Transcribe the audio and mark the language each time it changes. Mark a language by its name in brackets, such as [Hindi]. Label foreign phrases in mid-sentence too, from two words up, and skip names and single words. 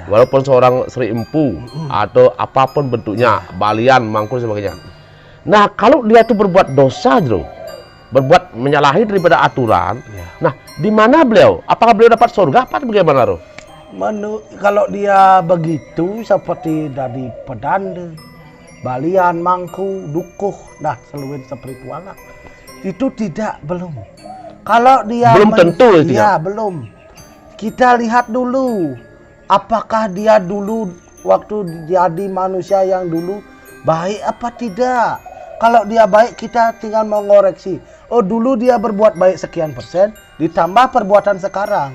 [Indonesian] walaupun seorang Sri Empu atau apapun bentuknya, balian, mangkul sebagainya. Nah, kalau dia itu berbuat dosa, Bro, berbuat menyalahi daripada aturan. Iya. Nah, di mana beliau? Apakah beliau dapat surga? Apa bagaimana, Bro? Kalau dia begitu seperti dari pedanda, balian, mangku, dukuh, dah seluruh spiritual lah. Itu belum. Kalau dia Belum tentu itu ya, belum. Kita lihat dulu apakah dia dulu waktu jadi manusia yang dulu baik apa tidak. Kalau dia baik, kita tinggal mengoreksi. Oh, dulu dia berbuat baik sekian persen, ditambah perbuatan sekarang.